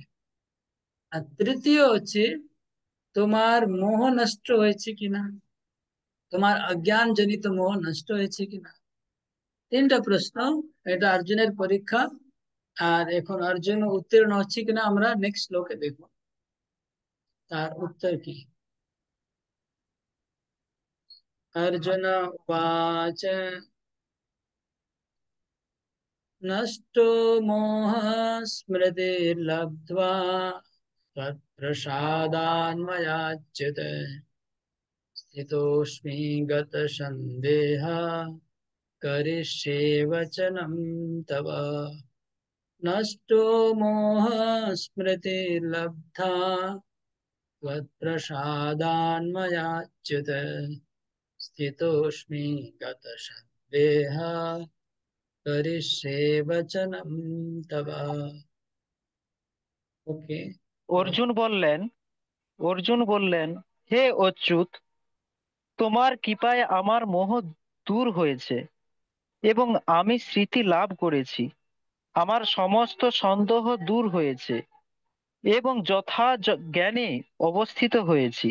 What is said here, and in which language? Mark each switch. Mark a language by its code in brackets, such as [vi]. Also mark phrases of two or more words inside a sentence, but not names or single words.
[bn] আর তৃতীয় হচ্ছে তোমার মোহ নষ্ট হয়েছে কিনা, তোমার অজ্ঞান জনিত মোহ নষ্ট হয়েছে কিনা। তিনটা প্রশ্ন, এটা অর্জুনের পরীক্ষা। আর এখন অর্জুন উত্তীর্ণ হচ্ছে কিনা আমরা নেক্সট শ্লোকে দেখবো তার উত্তর কি। [sa] अर्जुन उवाच नष्टो मोहः स्मृतिर्लब्ध्वा त्वत्प्रसादान्मयाच्युत स्थितोऽस्मि गतसन्देहः करिष्ये वचनं तव। नष्टो मोहः स्मृतिर्लब्धा त्वत्प्रसादान्मयाच्युत स्थितोऽस्मि गतसन्देहः करिष्ये वचनं तव। [bn] ओके। অর্জুন বললেন অর্জুন বললেন, হে অচ্যুত, তোমার কৃপায় আমার মোহ দূর হয়েছে এবং আমি স্মৃতি লাভ করেছি। আমার সমস্ত সন্দেহ দূর হয়েছে এবং জ্ঞানে অবস্থিত হয়েছি।